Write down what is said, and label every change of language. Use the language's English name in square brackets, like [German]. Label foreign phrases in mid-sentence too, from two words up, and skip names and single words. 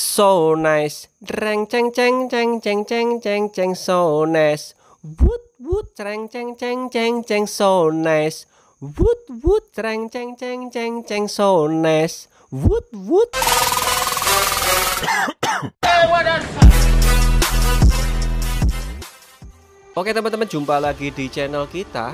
[English] So nice. Dreng ceng ceng ceng ceng ceng ceng ceng so nice. Woot woot dreng ceng ceng ceng ceng so nice. Woot woot dreng ceng ceng ceng ceng so nice. Woot woot. [Indonesian] Oke teman-teman, jumpa lagi di channel kita.